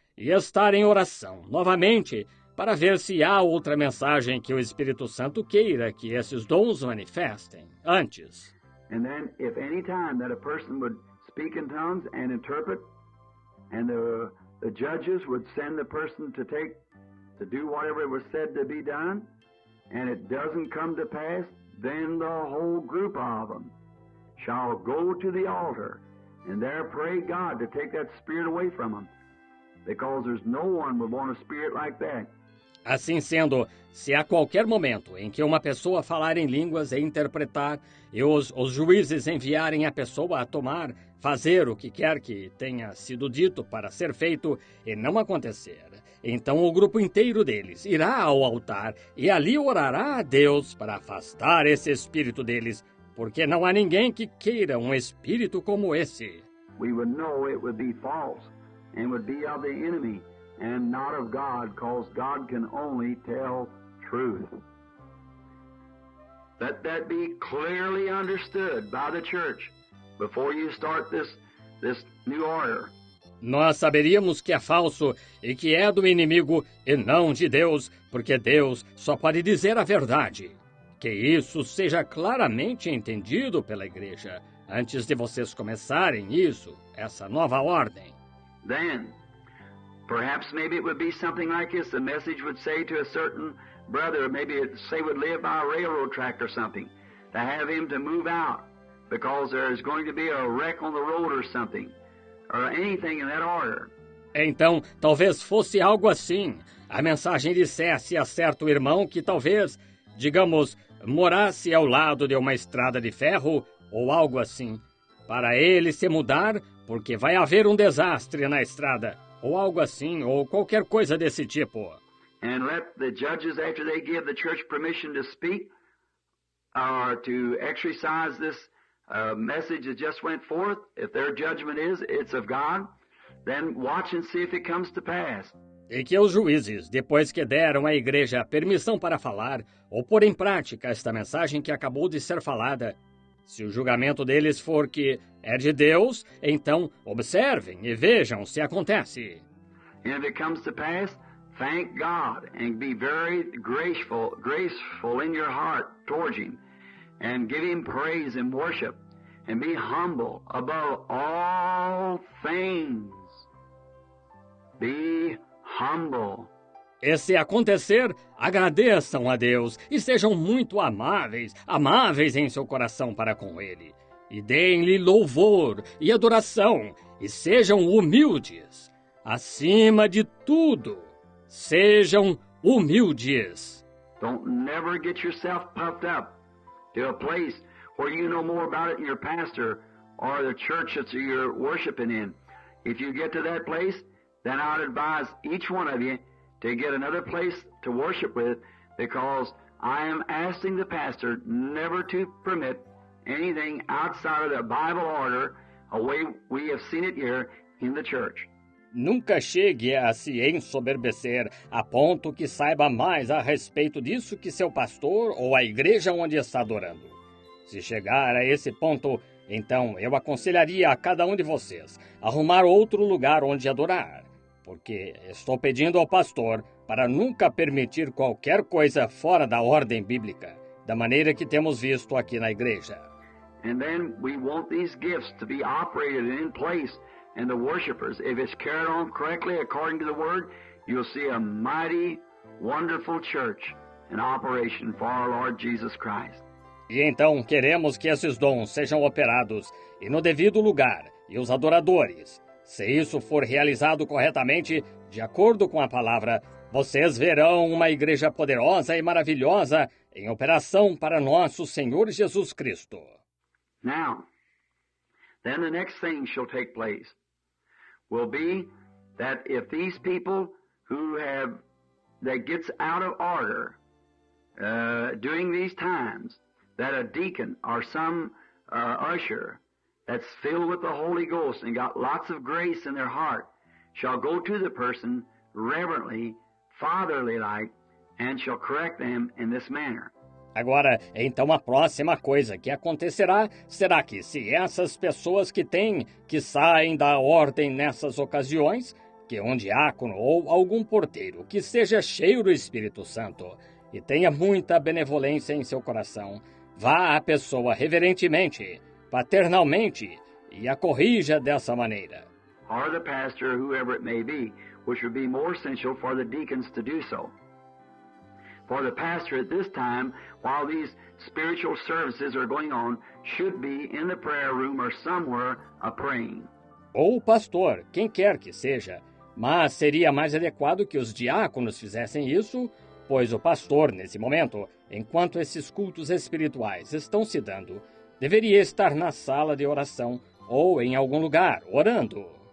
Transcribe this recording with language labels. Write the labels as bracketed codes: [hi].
[pt] e estar em oração novamente para ver se há outra mensagem que o Espírito Santo queira que esses dons manifestem antes. [en] And then, if any time that a person would speak in tongues and interpret, and the judges would send the person to do whatever was said to be done, and it doesn't come to pass, then the whole group of them shall go to the altar and there pray God to take that spirit away from them, because there's no one would want a spirit like that. [pt] Assim sendo, se a qualquer momento em que uma pessoa falar em línguas e interpretar, e os juízes enviarem a pessoa a fazer o que quer que tenha sido dito para ser feito e não acontecer, então o grupo inteiro deles irá ao altar e ali orará a Deus para afastar esse espírito deles, porque não há ninguém que queira um espírito como esse. [en] We would know it would be false and would be of the enemy and not of God, because God can only tell truth. Let that be clearly understood by the church before you start this new order. [pt] Nós saberíamos que é falso e que é do inimigo e não de Deus, porque Deus só pode dizer a verdade. Que isso seja claramente entendido pela igreja antes de vocês começarem essa nova ordem. [en] Then, perhaps maybe it would be something like this. The message would say to a certain brother, maybe it say would live by a railroad track or something, to have him to move out because there's going to be a wreck on the road or something, or anything in that order. [pt] Então, talvez fosse algo assim. A mensagem dissesse a certo irmão que talvez, digamos, morasse ao lado de uma estrada de ferro ou algo assim, para ele se mudar porque vai haver um desastre na estrada, ou algo assim, ou qualquer coisa desse tipo. [en] And let the judges, after they give the church permission to speak or to exercise this message that just went forth, if their judgment is it's of God, then watch and see if it comes to pass. [pt] E que os juízes, depois que deram à igreja permissão para falar ou pôr em prática esta mensagem que acabou de ser falada, se o julgamento deles for que é de Deus, então observem e vejam se acontece. [en] And if it comes to pass, thank God and be very graceful in your heart towards Him, and give Him praise and worship, and be humble above all things. Be humble. [pt] E se acontecer, agradeçam a Deus e sejam muito amáveis em seu coração para com Ele. E deem-lhe louvor e adoração, e sejam humildes. Acima de tudo, sejam humildes. [en] Don't never get yourself puffed up to a place where you know more about it than your pastor or the church that you're worshiping in. If you get to that place, then I would advise each one of you to get another place to worship with, because I am asking the pastor never to permit anything outside of the Bible order, a way we have seen it here in the church. [pt] Nunca chegue a se ensoberbecer a ponto que saiba mais a respeito disso que seu pastor ou a igreja onde está adorando. Se chegar a esse ponto, então eu aconselharia a cada um de vocês arrumar outro lugar onde adorar, porque estou pedindo ao pastor para nunca permitir qualquer coisa fora da ordem bíblica, da maneira que temos visto aqui na igreja. [en] And then we want these gifts to be operated in place, and the worshipers, if it's carried on correctly according to the Word, you'll see a mighty, wonderful church in operation for our Lord Jesus Christ. [pt] E então queremos que esses dons sejam operados e no devido lugar, e os adoradores. Se isso for realizado corretamente, de acordo com a palavra, vocês verão uma igreja poderosa e maravilhosa em operação para nosso Senhor Jesus Cristo. [en] Now, then the next thing shall take place will be that if these people that gets out of order during these times, that a deacon or some usher that's filled with the Holy Ghost and got lots of grace in their heart shall go to the person reverently, fatherly-like, and shall correct them in this manner. [pt] Agora, então a próxima coisa que acontecerá será que se essas pessoas que saem da ordem nessas ocasiões, que um diácono ou algum porteiro que seja cheio do Espírito Santo e tenha muita benevolência em seu coração, vá à pessoa reverentemente, paternalmente, e a corrija dessa maneira. [en] Or the pastor, whoever it may be, which would be more essential for the deacons to do so. For the pastor at this time, while these spiritual services are going on, should be in the prayer room or somewhere praying. [pt] Ou o pastor, quem quer que seja, mas seria mais adequado que os diáconos fizessem isso, pois o pastor, nesse momento, enquanto esses cultos espirituais estão se dando, deveria estar na sala de oração ou em algum lugar, orando.